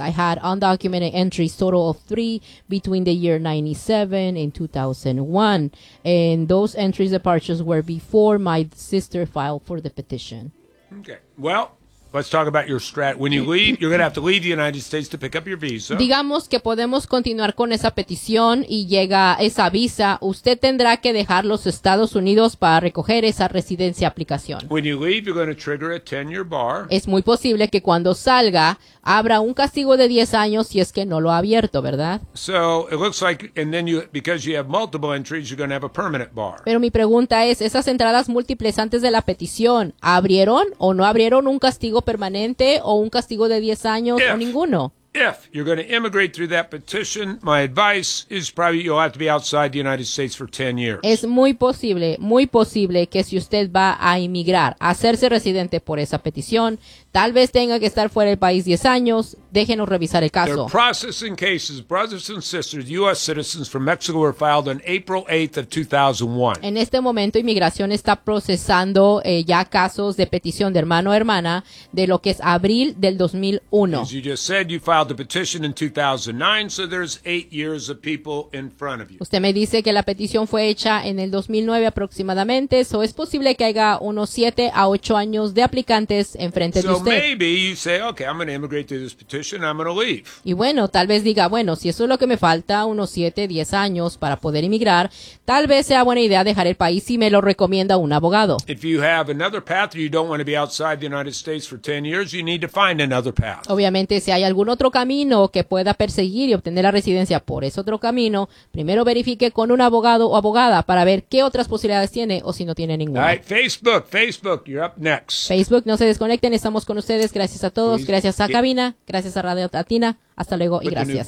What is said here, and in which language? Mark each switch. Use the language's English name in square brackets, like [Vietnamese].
[English] I had undocumented entries total of 3 between the year 97 and 2001. And those entries departures were before my sister filed for the petition. Okay. Well, let's talk about your strat. When you leave, you're going to have to leave the United States to pick up your visa. [Spanish] Digamos que podemos continuar con esa petición y llega esa visa. Usted tendrá que dejar los Estados Unidos para recoger esa residencia aplicación. [English] When you leave, you're going to trigger a 10-year bar. [Spanish] Es muy posible que cuando salga, abra un castigo de 10 años si es que no lo ha abierto, ¿verdad? [English] So, it looks like, and then you, because you have multiple entries, you're going to have a permanent bar. [Spanish] Pero mi pregunta es, ¿esas entradas múltiples antes de la petición abrieron o no abrieron un castigo permanente o un castigo de 10 años o ninguno? [English] If you're going to immigrate through that petition, my advice is probably you'll have to be outside the United States for 10 years. [Spanish] Es muy posible que si usted va a inmigrar, a hacerse residente por esa petición, tal vez tenga que estar fuera del país 10 años. Déjenos revisar el caso. [English] They're processing cases, brothers and sisters, U.S. citizens from Mexico were filed on April 8th of 2001. [Spanish] En este momento, inmigración está procesando ya casos de petición de hermano o hermana de lo que es abril del 2001. [English] As you just said, you filed the petition in 2009, so there's 8 years of people in front of you. [Spanish] Usted me dice que la petición fue hecha en el 2009 aproximadamente, so es posible que haya unos 7 a 8 años de aplicantes enfrente de usted. [English] So maybe you say, okay, I'm going to immigrate through this petition, I'm going to leave. [Spanish] Y bueno, tal vez diga, bueno, si eso es lo que me falta, unos 7, 10 años para poder emigrar, tal vez sea buena idea dejar el país si me lo recomienda un abogado. [English] If you have another path, you don't want to be outside the United States for 10 years, you need to find another path. [Spanish] Obviamente, si hay algún otro camino que pueda perseguir y obtener la residencia por ese otro camino, primero verifique con un abogado o abogada para ver qué otras posibilidades tiene o si no tiene ninguna. [English] All right, Facebook, you're up next. [Spanish] Facebook, no se desconecten, estamos con ustedes. Gracias a todos, please, gracias a cabina, gracias a Radio Latina. Hasta luego y gracias.